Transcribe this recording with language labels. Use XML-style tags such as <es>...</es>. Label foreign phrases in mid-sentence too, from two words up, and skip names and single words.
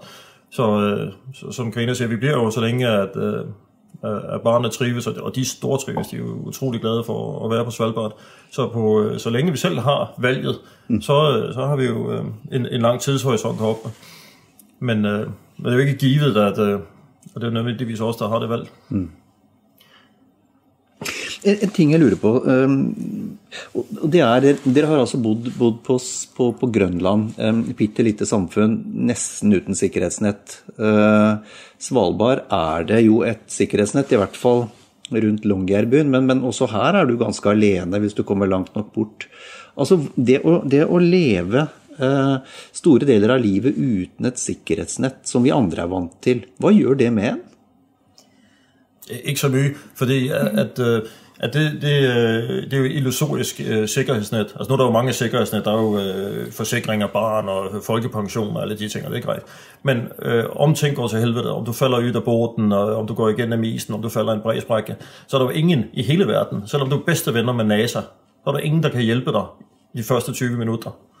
<da>Så som Karina siger, vi bliver jo så længe, at barnet trives, og de store trives, de er jo utrolig glade for at være på Svalbard. Så længe vi selv har valget, så har vi jo en lang tidshorisont heroppe. Men det er jo ikke givet, at og det er nødvendigvis også, der har det valg.</da> <no>En ting jeg lurer på, og det dere har altså bodd på Grønland, bitte lite samfunn, nesten uten sikkerhetsnett. Svalbard det jo et sikkerhetsnett, i hvert fall rundt Longyearbyen, men også her du ganske alene hvis du kommer langt nok bort. Altså det å leve store deler av livet uten et sikkerhetsnett, som vi andre vant til, hva gjør det med en?</no> <da>Ikke så mye, fordi at det jo illusorisk sikkerhedsnet. Altså nu er der jo mange sikkerhedsnet, der jo forsikringer, barn og folkepension og alle de ting, og det greit. Men om ting går til helvede, om du falder ud af båten, og om du går igennem isen, om du falder i en bræsbrække, så er der jo ingen i hele verden, selvom du er bedste venner med NASA, så er der ingen, der kan hjælpe dig de første 20 minutter.</da>